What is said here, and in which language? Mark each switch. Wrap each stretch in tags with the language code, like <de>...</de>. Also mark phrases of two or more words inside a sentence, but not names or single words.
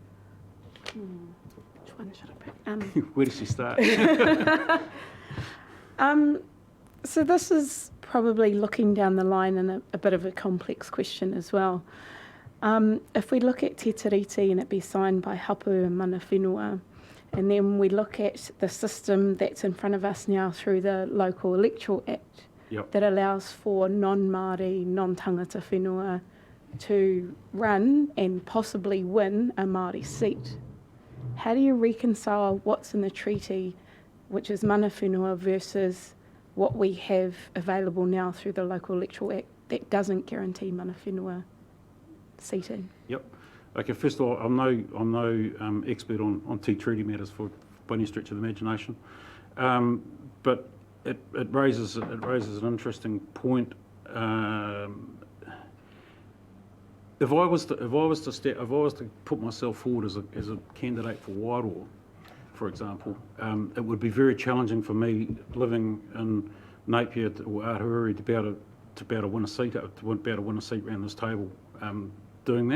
<en>Which one should I pick? Where does she start? So this is probably looking down the line in a bit of a complex question as well. If we look at Te Tiriti and it be signed by hapu and</en> <mi>mana whenua,</mi> <en>and then we look at the system that's in front of us now through the Local Electoral Act, that allows for non-Māori, non-</en> <mi>tangata whenua</mi> <en>to run and possibly win a Māori seat. How do you reconcile what's in the treaty, which is</en> <mi>mana whenua,</mi> <en>versus what we have available now through the Local Electoral Act that doesn't guarantee</en> <mi>mana whenua</mi> <en>seating? Yep. Okay, first of all, I'm no expert on tea treaty matters by any stretch of the imagination, but it raises an interesting point. If I was to put myself forward as a candidate for Wairoa, for example, it would be very challenging for me living in Napier or Aotearoa to be able to win a seat around this table doing that.</en>